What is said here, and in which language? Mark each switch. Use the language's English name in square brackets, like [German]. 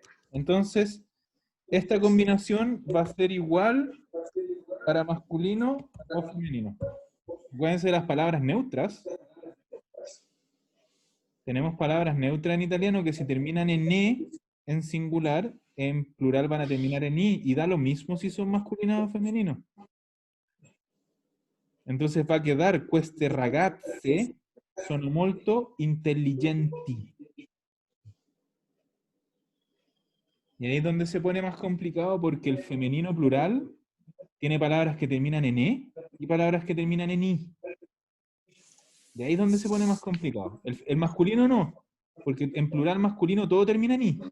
[Spanish] Entonces, esta combinación va a ser igual para masculino o femenino. Acuérdense de las palabras neutras. Tenemos palabras neutras en italiano que si terminan en "e" en singular, en plural van a terminar en "i", y da lo mismo si son masculinos o femeninos. Entonces va a quedar [Italian] queste ragazze sono molto intelligenti. [Spanish] Y ahí es donde se pone más complicado porque el femenino plural tiene palabras que terminan en "e" y palabras que terminan en "i". Y ahí es donde se pone más complicado. El masculino no, porque en plural masculino todo termina en "i".